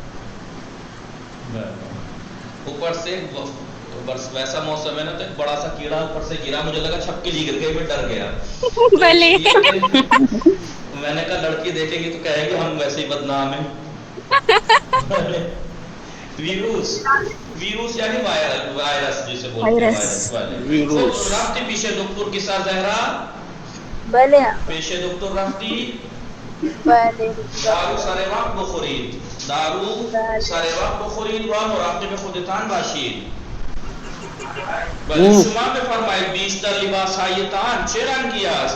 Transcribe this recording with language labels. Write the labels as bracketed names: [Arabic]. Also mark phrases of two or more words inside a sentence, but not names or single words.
[Urdu] اوپر سے ویسا موسم ہے نا تو ایک بڑا سا کیڑا اوپر سے گرا، مجھے لگا چھپ کے جی گر گئی، میں ڈر گیا. [Persian] بله. [Urdu] میں نے کہا لڑکی دیکھیں گی تو کہیں گے ہم ویسے ہی بدنام ہیں. ویروس یعنی وائرس جسے بولتے ہیں وائرس والے. [Persian] رفتی پیش دکتر کسا زہرا؟ بله. پیش دکتر رفتی؟ بله. دارو سر وقت بخورید. و مراقب خودتان باشید. بله شما بفرمایید بیشتر لباس هایتان چه رنگی است؟